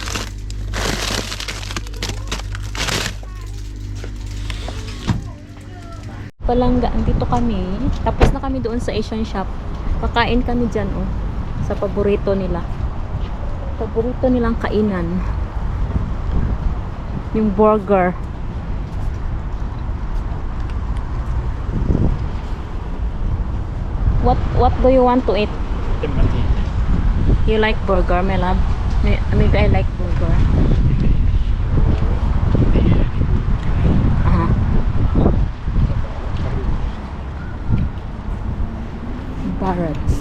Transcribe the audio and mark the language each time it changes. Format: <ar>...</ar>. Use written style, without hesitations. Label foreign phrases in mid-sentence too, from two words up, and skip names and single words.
<tl>Palangga, andito kami. Tapos na kami doon sa Asian shop. Kakain kami dyan, oh. Sa paborito nila. Paborito nilang kainan. Yung burger.</tl> <en>What do you want to eat?</en> <fi>En mä tiedä.</fi> <en>You like burger, my love? Maybe I like burger. Barretts.</en>